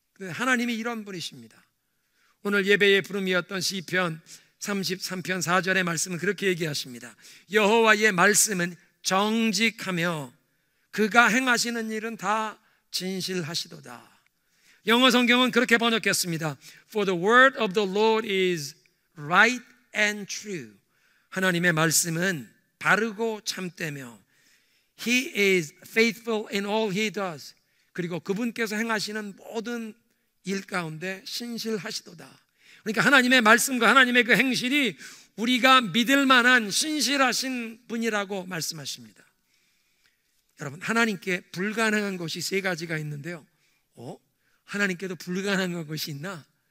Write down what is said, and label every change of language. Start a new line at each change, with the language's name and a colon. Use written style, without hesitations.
Korean: 하나님이 이런 분이십니다. 오늘 예배의 부름이었던 시편 33편 4절의 말씀은 그렇게 얘기하십니다. 여호와의 말씀은 정직하며 그가 행하시는 일은 다 진실하시도다. 영어 성경은 그렇게 번역했습니다.
English: For the word of the Lord is right and true.
Korean: 하나님의 말씀은 바르고 참되며
English: He is faithful in all He does.
Korean: 그리고 그분께서 행하시는 모든 일 가운데 신실하시도다. 그러니까 하나님의 말씀과 하나님의 그 행실이 우리가 믿을 만한 신실하신 분이라고 말씀하십니다. 여러분, 하나님께 불가능한 것이 세 가지가 있는데요, 하나님께도 불가능한 것이 있나?